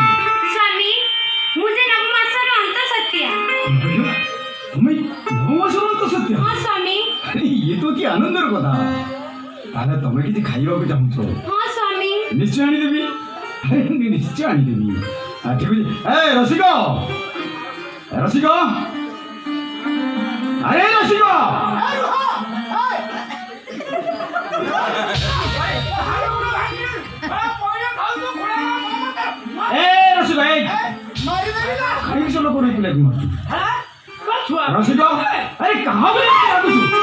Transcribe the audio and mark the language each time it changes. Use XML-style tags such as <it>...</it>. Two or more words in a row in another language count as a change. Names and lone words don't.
<or>ସ୍ୱାମୀ ମୁଁ ଯେ ନବ ମାସର ଅନ୍ତ ସତ୍ୟା।</or> <bn>তুমি নবমাসন্ত সত্য</bn> <or>ହଁ ସ୍ୱାମୀ। ଇଏ ତ କି ଆନନ୍ଦର କଥା। ତାହେଲେ ତମେ କିଛି ଖାଇବାକୁ ଚାହୁଁଛ? ହଁ ସ୍ୱାମୀ। ନିଶ୍ଚୟ ଆଣିଦେବି। ଆରେ ନିଶ୍ଚୟ ଆଣିଦେବି। ଠିକ ଅଛି। ଏ ରସିକ ରସିକ ଆରେ ରସିକ ଏ ରସିକ ଏ ଖାଇକି ସବୁ ଲୋକ ରହିଥିଲେ କି ରସିକ ଆରେ କାହା ବୋଲି ଡାକୁଛୁ?</or>